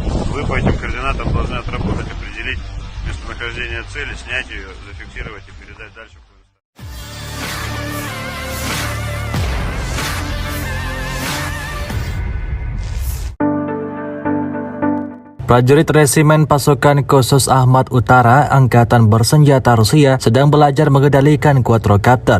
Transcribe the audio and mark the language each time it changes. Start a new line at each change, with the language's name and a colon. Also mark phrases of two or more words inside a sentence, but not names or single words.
Russian: Вы по этим координатам должны отработать, определить местонахождение цели, снять ее, зафиксировать и передать дальше.
Indonesian: Prajurit Resimen Pasukan Khusus Ahmad Utara Angkatan Bersenjata Rusia sedang belajar mengendalikan quadrocopter.